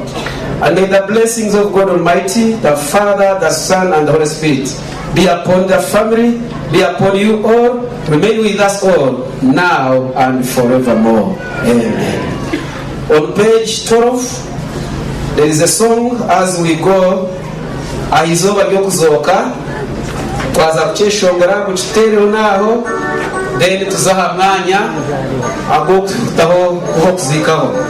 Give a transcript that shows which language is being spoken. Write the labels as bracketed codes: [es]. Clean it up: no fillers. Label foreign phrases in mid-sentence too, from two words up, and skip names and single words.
[en] And may the blessings of God Almighty, the Father, the Son, and the Holy Spirit be upon the family, be upon you all, remain with us all, now and forevermore. Amen. On page 12, there is a song as we go, [cgg] Ahizoba Gyokuzoka, twaza kucheshongera kuchiterero naho, then tuzaha mwanya agokutaho kuzikaho.